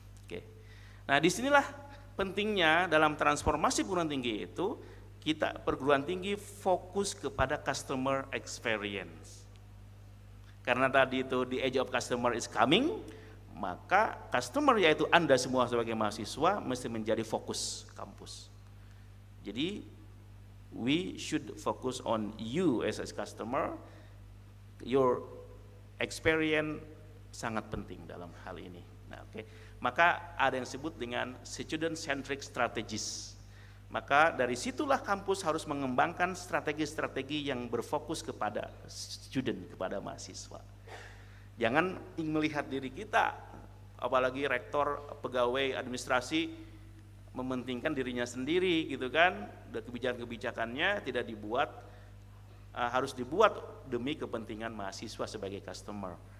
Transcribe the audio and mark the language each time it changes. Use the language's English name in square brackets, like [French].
[Indonesian] Oke. Nah, disinilah pentingnya dalam transformasi perguruan tinggi itu, perguruan tinggi fokus kepada customer experience. Karena tadi itu [English] the age of customer is coming, [Indonesian] maka customer yaitu Anda semua sebagai mahasiswa mesti menjadi fokus kampus. Jadi [English] we should focus on you as a customer, your experience [Indonesian] sangat penting dalam hal ini. Nah, maka ada yang disebut dengan student centric strategies. Maka dari situlah kampus harus mengembangkan strategi-strategi yang berfokus kepada student, kepada mahasiswa. Jangan melihat diri kita, apalagi rektor, pegawai, administrasi mementingkan dirinya sendiri gitu kan, dan kebijakan-kebijakannya tidak dibuat, harus dibuat demi kepentingan mahasiswa sebagai customer.